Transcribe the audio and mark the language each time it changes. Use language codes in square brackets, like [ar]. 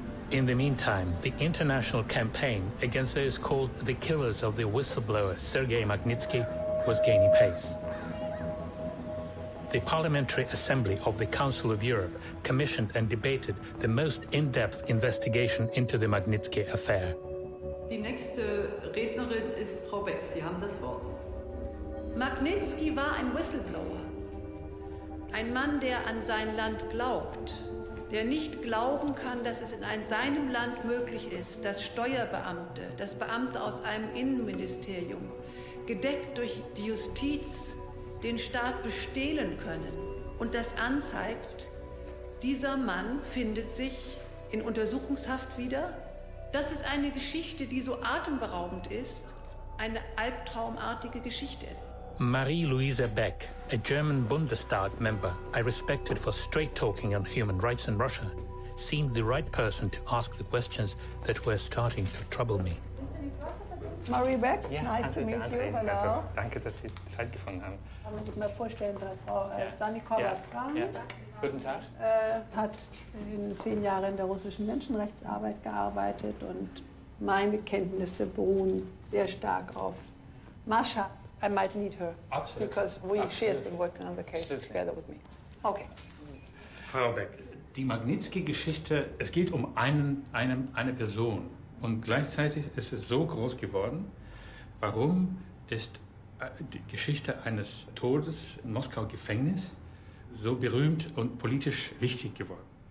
[en] In the meantime, the international campaign against those called the killers of the whistleblower Sergei Magnitsky was gaining pace. The Parliamentary Assembly of the Council of Europe commissioned and debated the most in-depth investigation into the Magnitsky affair. [de] Die nächste Rednerin ist Frau Beck. Sie haben das Wort. Magnitsky war ein Whistleblower. Ein Mann, der an sein Land glaubt, der nicht glauben kann, dass es in seinem Land möglich ist, dass Steuerbeamte, dass Beamte aus einem Innenministerium, gedeckt durch die Justiz, den Staat bestehlen können und das anzeigt, dieser Mann findet sich in Untersuchungshaft wieder. Das ist eine Geschichte, die so atemberaubend ist, eine albtraumartige Geschichte. [en] Marie-Louise Beck, a German Bundestag member I respected for straight talking on human rights in Russia, seemed the right person to ask the questions that were starting to trouble me. Marie Beck, [de] ja, [en] nice to meet you. Hello. [de] Also, danke, dass Sie Zeit gefunden haben. Kann man sich mal vorstellen, Frau Sanikova Frank. Ja. Guten Tag. Hat in 10 Jahren in der russischen Menschenrechtsarbeit gearbeitet und meine Kenntnisse beruhen sehr stark auf Mascha. [en] I might need her. Absolutely. Because she has been working on the case together with me. Okay. [de] Frau Beck, die Magnitsky-Geschichte, es geht um eine Person. Und gleichzeitig ist es so groß geworden. Warum ist die Geschichte eines Todes im Moskauer Gefängnis so berühmt und politisch wichtig geworden?